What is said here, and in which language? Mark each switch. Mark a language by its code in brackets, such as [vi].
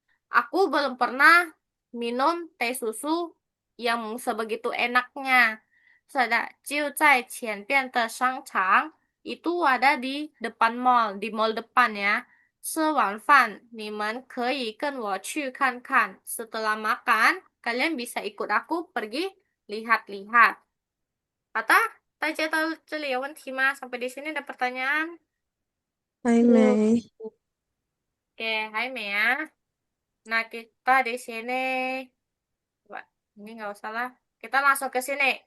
[id] Aku belum pernah minum teh susu yang sebegitu enaknya. [zh] Sada, 就在前边的商场. [id] Itu ada di depan mall, di mall depan ya. [zh] 吃完饭，你们可以跟我去看看. [id] Setelah makan, kalian bisa ikut aku pergi lihat-lihat. [zh] Kata, 大家到这里有问题吗？ [id] Sampai di sini ada pertanyaan? [zh] 还 [id] Belum. [zh] 没。 [id] Oke, hai Mea. Nah, kita di sini, Wah, ini nggak usah lah. Kita langsung ke sini.